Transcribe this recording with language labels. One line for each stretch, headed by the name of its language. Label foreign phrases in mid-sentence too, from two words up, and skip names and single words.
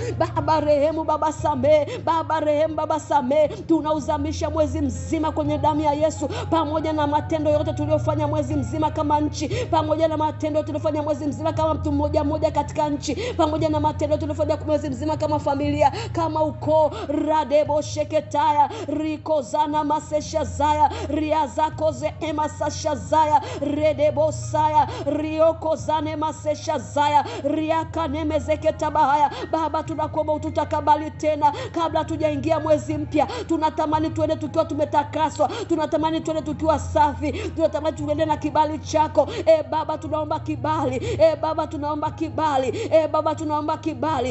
Swahili: Baba rehemu, Baba samehe. Baba rehemu, Baba samehe. Tunauzamisha mwezi mzima kwenye damu ya Yesu, pamoja na matendo yote tuliyofanya mwezi mzima kama nchi, pamoja na matendo tuliyofanya mwezi mzima kama mtu mmoja mmoja katika nchi, pamoja na matendo tuliyofanya mwezi mzima kama familia, kama ukoo. Radebo sheketaya, riko zana masesha zaya, ria zako ze emasasha zaya, redebo saya, rioko zane masesha zaya, riaka nemezeke tabahaya. Baba tunakuomba ututakabali tena kabla tujaingia mwezi mpya. Tunatamani tuende tukiwa tumetakaswa, tunatamani tuende tukiwa safi, tunatamani tuende na kibali chako. Baba tunaomba kibali. Baba tunaomba kibali. Baba tunaomba kibali.